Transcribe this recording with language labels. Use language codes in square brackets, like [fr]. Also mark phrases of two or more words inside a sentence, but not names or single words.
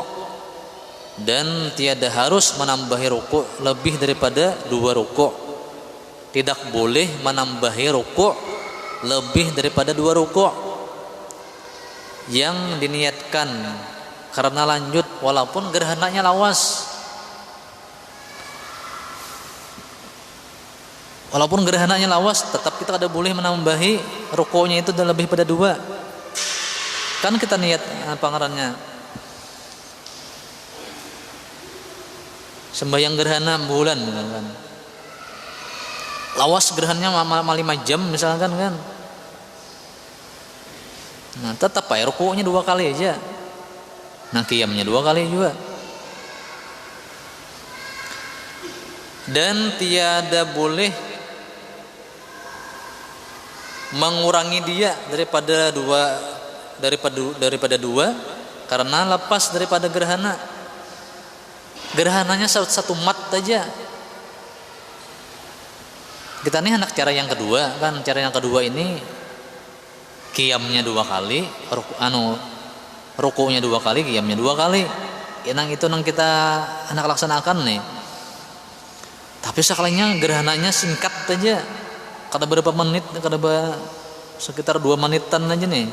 [bjn] Dan tiada harus menambahi rukuk lebih daripada 2 rukuk. Tidak boleh menambahi rukuk lebih daripada 2 rukuk yang diniatkan karena lanjut walaupun gerhananya lawas. Walaupun gerhananya lawas tetap kita ada boleh menambahi rukuknya itu lebih pada 2. Kan kita niat pangarannya sembahyang gerhana bulan misalkan. Lawas gerhananya 5 jam misalkan kan. Tetap rukuknya 2 kali aja. Qiyamnya 2 kali juga. Dan tiada boleh mengurangi dia daripada 2 karena lepas daripada gerhana. Gerhananya satu mat aja. Kita nih anak cara yang kedua kan. Cara yang kedua ini qiyamnya 2 kali, rukuknya 2 kali, qiyamnya 2 kali. Itu nang kita anak laksanakan nih. Tapi sekalinya gerhananya singkat aja. Kada berapa menit, sekitar 2 menitan aja nih.